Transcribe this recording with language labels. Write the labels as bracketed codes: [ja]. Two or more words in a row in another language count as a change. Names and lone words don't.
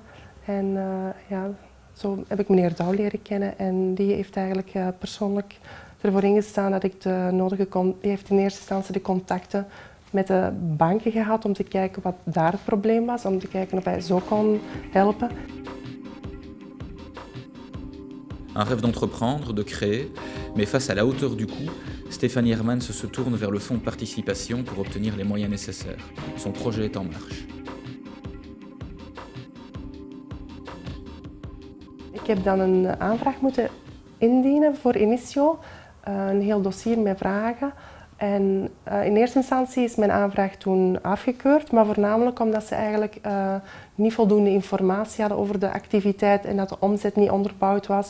[nl] En ja, zo heb ik meneer Douw leren kennen en die heeft eigenlijk persoonlijk ervoor ingestaan dat ik die heeft in eerste instantie de contacten met de banken gehad om te kijken wat daar het probleem was, om te kijken of hij zo kon helpen. [fr] Un rêve d'entreprendre, de créer, mais face à la hauteur du coût, Stefanie Hermans se tourne vers le fonds de participation pour obtenir les moyens nécessaires. Son projet est en marche. [nl] Ik heb dan een aanvraag moeten indienen voor Initio, een heel dossier met vragen. En in eerste instantie is mijn aanvraag toen afgekeurd, maar voornamelijk omdat ze eigenlijk niet voldoende informatie hadden over de activiteit en dat de omzet niet onderbouwd was.